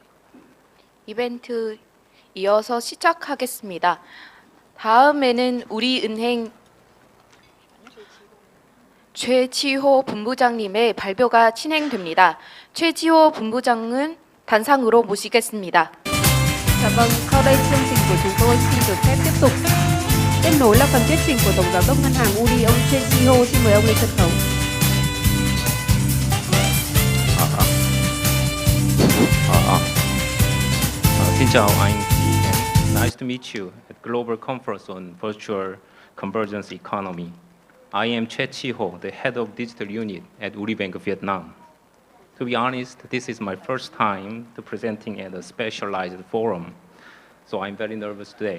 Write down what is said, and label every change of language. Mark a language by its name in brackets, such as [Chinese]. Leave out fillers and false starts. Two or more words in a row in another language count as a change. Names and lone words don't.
[Korean] 이벤트 이어서 시작하겠습니다. 다음에는 우리은행 최지호 본부장님의 발표가 진행됩니다. 최지호 본부장은 단상으로 mo시겠습니다. [Vietnamese] Dạ vâng, sau đây chương trình của chúng tôi xin được phép tiếp tục. Tiếp nối là phần thuyết trình của Tổng Giám đốc Ngân hàng UD, ông Choi Ji-ho. Xin mời ông lên sân khấu. Xin chào anh chị. [English] Nice to meet you at Global Conference on Virtual Convergence Economy. I am Choi Ji-ho, the head of digital unit at Uribank Vietnam. To be honest, this is my first time to presenting at a specialized forum, so I'm very nervous today.